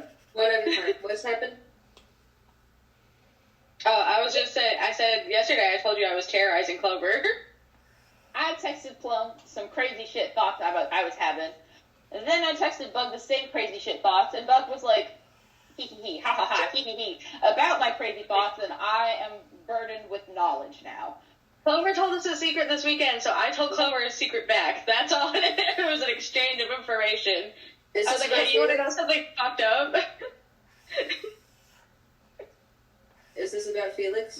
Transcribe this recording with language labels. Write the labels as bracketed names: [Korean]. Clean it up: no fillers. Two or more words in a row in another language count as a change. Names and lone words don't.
[English] What's happened? Oh, I said yesterday I told you I was terrorizing Clover. I texted Plum some crazy shit thoughts I was having. And then I texted Bug the same crazy shit thoughts, and Bug was like, hee hee hee, ha ha ha, hee hee hee, about my crazy thoughts, and I am burdened with knowledge now. Clover told us a secret this weekend, so I told Clover a secret back. That's all it was, an exchange of information. I was like, hey, you want to know something fucked up? Is this about Felix?